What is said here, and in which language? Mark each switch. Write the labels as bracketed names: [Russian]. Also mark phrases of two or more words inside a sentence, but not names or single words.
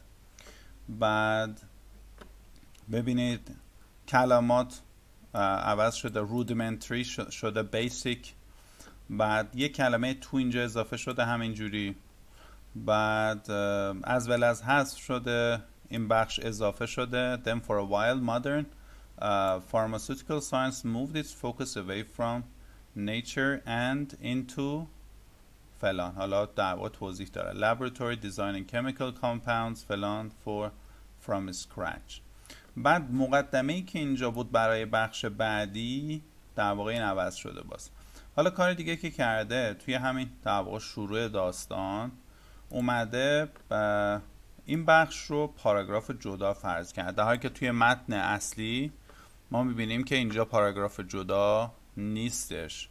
[Persian] بعد ببینید کلمات عوض شده، رودیمنتری شده بیسیک. بعد یک کلمه تو اینجا اضافه شده همینجوری. بعد از ول از حذف شده، این بخش اضافه شده. [English] Then for a while modern pharmaceutical science moved its focus away from nature and into فلان. [Persian] حالا در واقع توضیح داره [English] laboratory designing chemical compounds [Persian] فلان [English] from scratch. [Persian] بعد مقدمه ای که اینجا بود برای بخش بعدی در واقع این عوض شده. باز حالا کار دیگه که کرده توی همین در واقع شروع داستان اومده این بخش رو پاراگراف جدا فرض کرده، در حالی که توی متن اصلی ما میبینیم که اینجا پاراگراف جدا نیستش.